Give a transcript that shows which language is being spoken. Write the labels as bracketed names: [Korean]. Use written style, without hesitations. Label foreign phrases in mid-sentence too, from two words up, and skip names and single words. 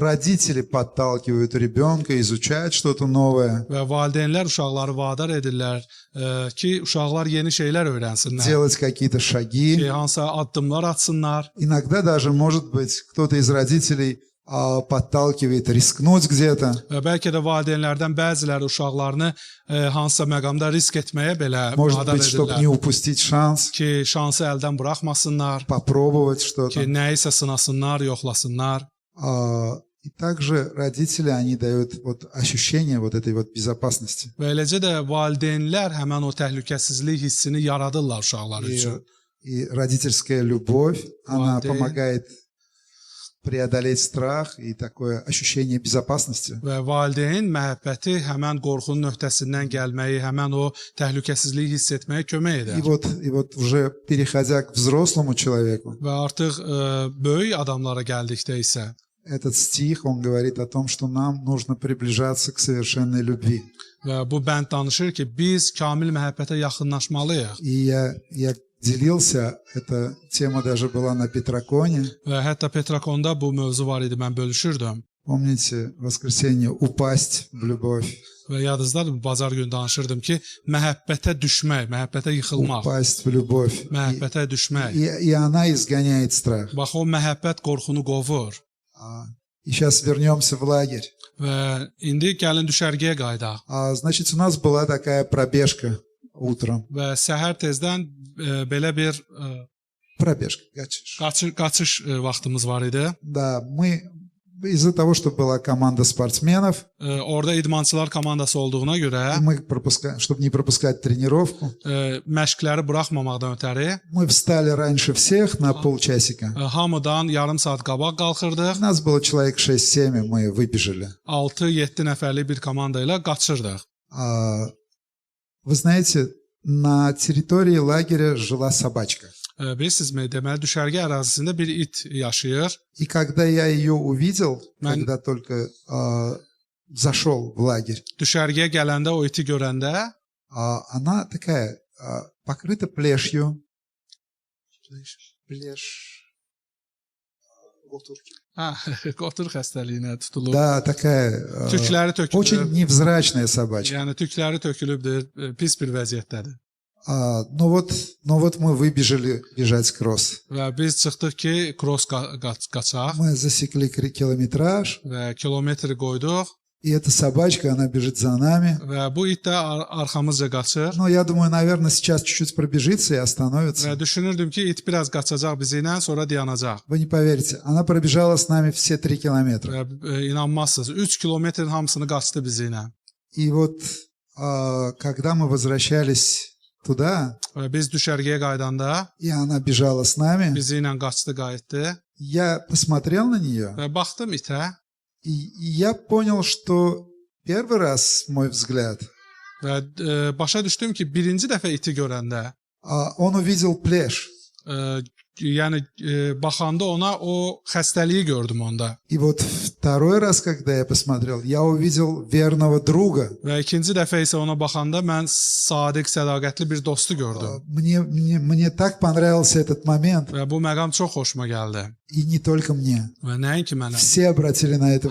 [Russian] Родители подталкивают rебенка изучать что-то новое, [Azerbaijani] Və valideynlər uşaqları vadar edirlər ki, uşaqlar yeni şeylər öyrənsinlər. [Russian] делать какие-то шаги. [Azerbaijani] Ki, hansısa addımlar atsınlar. [Russian] Иногда даже, может быть, кто-то из родителей подталкивает rискнуть где-то. [Azerbaijani] Və bəlkə də valideynlərdən bəziləri uşaqlarını hansısa məqamda risk etməyə belə [Russian] Может [Azerbaijani] vadar [Russian] быть, чтобы не [Azerbaijani] edirlər. [Russian] упустить шанс, [Azerbaijani] Ki, şansı əldən buraxmasınlar. [Russian] попробовать [Azerbaijani] Ki, [Russian] что-то. [Azerbaijani] nəyisə sınasınlar, yoxlasınlar. [Russian] И также родители, они дают вот ощущение вот этой вот безопасности. [Azerbaijani] Və eləcə də valideynlər həmən o təhlükəsizlik hissini yaradırlar uşaqlar üçün. [Russian] И родительская любовь, она Владеет. помогает преодолеть страх и такое ощущение безопасности. [Azerbaijani] Və valideyn məhəbbəti həmən qorxunun öhdəsindən gəlməyi, həmən o təhlükəsizliyi hiss etməyə kömək [Russian] И [Azerbaijani] edər. [Russian] вот уже переходя к взрослому человеку, [Azerbaijani] Və artıq böyük adamlara gəldikdə isə [Russian] этот стих, он говорит о том, что нам нужно приближаться к совершенной любви. [Azerbaijani] və bu bənd danışır ki, biz kamil məhəbbətə yaxınlaşmalıyıq. [Russian] И я делился, эта тема даже была на Петраконе. [Azerbaijani] Və hətta Petrakonda bu mövzu var idi, mən bölüşürdüm. [Russian] Помните, в воскресенье упасть в любовь, [Azerbaijani] Və yadınızdadır, bazar günü danışırdım ki, məhəbbətə düşmək, məhəbbətə yıxılmaq, [Russian] упасть в любовь. [Azerbaijani] məhəbbətə düşmək. [Russian] И она изгоняет страх. [Azerbaijani] Bax, o məhəbbət qorxunu qovur. [Russian] И сейчас вернемся в лагерь. [Azerbaijani] Və indi gəlin düşərgəyə qayıdaq. [Russian] Значит, у нас была такая пробежка утром. [Azerbaijani] Və səhər tezdən belə bir [Russian] Пробежка, качешь. [Azerbaijani] qaçış vaxtımız var idi. [Russian] Да, мы из-за того, что была команда спортсменов, [Azerbaijani] Orada idmançılar komandası olduğuna görə [Russian] мы чтобы не пропускать тренировку, [Azerbaijani] məşqləri buraxmamaqdan ötəri [Russian] мы встали раньше всех на полчасика. [Azerbaijani] hamıdan yarım saat qabaq qalxırdıq. [Russian] Нас было человек 6-7, и мы выбежали. [Azerbaijani] 6-7 nəfərlik bir komanda ilə qaçırdıq. [Russian] Вы знаете, на территории лагеря жила собачка. [Azerbaijani] Bilirsinizmi, deməli düşərgə ərazisində bir it yaşayır. [Russian] И когда я ее увидел, [Azerbaijani] Mən- [Russian] когда только зашел в лагерь, [Azerbaijani] Düşərgəyə gələndə o iti görəndə [Russian] она такая покрыта плешью. [Azerbaijani] qotur xəstəliyinə tutulub. [Russian] Да, такая [Azerbaijani] Tükləri tökülüb. [Russian] очень невзрачная собачка. [Azerbaijani] Yəni tükləri tökülübdür, pis bir vəziyyətdədir. [Russian] Но вот мы выбежали бежать кросс. [Azerbaijani] Və biz çıxdıq ki, cross qaçaq [Russian] Мы засекли километраж, [Azerbaijani] və kilometri qoyduq. [Russian] И эта собачка, она бежит за нами. [Azerbaijani] və bu it də arxamızca qaçır. [Russian] Но я думаю, наверное, сейчас чуть-чуть пробежится и остановится. [Azerbaijani] Və düşünürdüm ki, it biraz qaçacaq bizi ilə, sonra dayanacaq. [Russian] Вы не поверите, она пробежала с нами все 3 километра. [Azerbaijani] Və inanmazsınız, 3 kilometrin hamısını qaçdı bizi ilə. [Russian] И вот когда мы возвращались туда, [Azerbaijani] Və biz düşərgəyə qaydanda [Russian] и она бежала с нами, [Azerbaijani] bizi ilə qaçdı, qayıtdı. [Russian] я посмотрел на нее, [Azerbaijani] Və baxdım itə [Russian] и я понял, что первый раз, мой взгляд, [Azerbaijani] və başa düşdüm ki, birinci dəfə iti görəndə, [Russian] он увидел плешь. [Azerbaijani] yəni baxanda ona o xəstəliyi gördüm onda. [Russian] И вот второй раз, когда я посмотрел, я увидел верного друга. [Azerbaijani] Və ikinci dəfə isə ona baxanda mən sadiq, sədaqətli bir dostu gördüm. [Russian] Мне так понравился этот момент, [Azerbaijani] Və bu məqam çox xoşuma gəldi. [Russian] и не только мне. [Azerbaijani] Və nəinki mənə. [Russian] Все obratили на это